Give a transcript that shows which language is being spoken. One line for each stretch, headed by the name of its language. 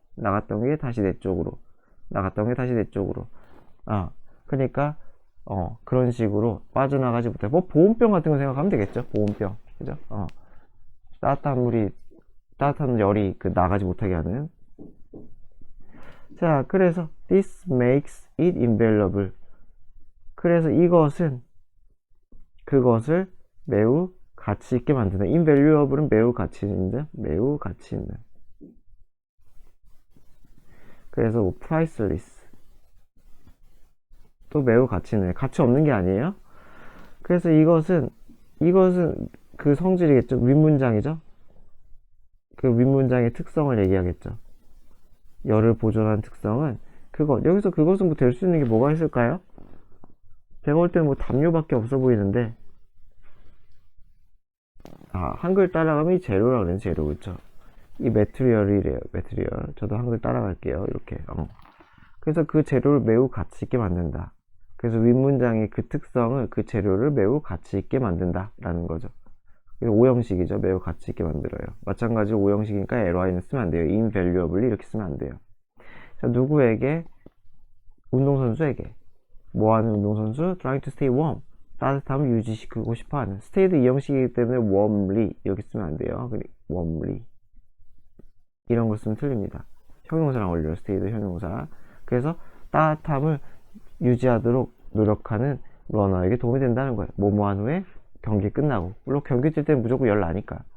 Korean: 나갔던 게 다시 내 쪽으로, 나갔던 게 다시 내 쪽으로. 그러니까 그런 식으로 빠져나가지 못해. 뭐 보온병 같은 거 생각하면 되겠죠. 보온병, 그죠? 따뜻한 물이, 따뜻한 열이 나가지 못하게 하는.
English: 자, 그래서 this makes it invaluable.
Korean: 그래서 이것은 그것을 매우 가치 있게 만든다. invaluable은 매우 가치 있는, 매우 가치 있는. 그래서 뭐 priceless, 또 매우 가치 있는, 가치 없는 게 아니에요. 그래서 이것은 그 성질이겠죠. 윗문장이죠. 그 윗문장의 특성을 얘기하겠죠. 열을 보존한 특성은 그것. 여기서 그것은 뭐 될 수 있는 게 뭐가 있을까요? 제가 볼 때는 뭐 담요밖에 없어 보이는데, 한글 따라가면 이 재료라고 그러는, 재료, 그쵸? 이 매트리얼이래요. 매트리얼. 저도 한글 따라갈게요. 이렇게. 그래서 그 재료를 매우 가치 있게 만든다. 그래서 윗문장의 그 특성을, 그 재료를 매우 가치 있게 만든다 라는 거죠. 오형식이죠. 매우 가치 있게 만들어요. 마찬가지로 오형식이니까 ly는 쓰면 안 돼요. invaluably 이렇게 쓰면 안 돼요. 자, 누구에게? 운동선수에게. 뭐하는 운동선수?
English: trying to stay warm,
Korean: 따뜻함을 유지시키고 싶어하는. stay도 이형식이기 때문에 warmly 이렇게 쓰면 안 돼요. warmly 이런 걸 쓰면 틀립니다. 형용사랑 어울려요. stay도 형용사. 그래서 따뜻함을 유지하도록 노력하는 러너에게 도움이 된다는 거예요. 뭐뭐한 후에, 경기 끝나고. 물론 경기 뛸 때는 무조건 열 나니까.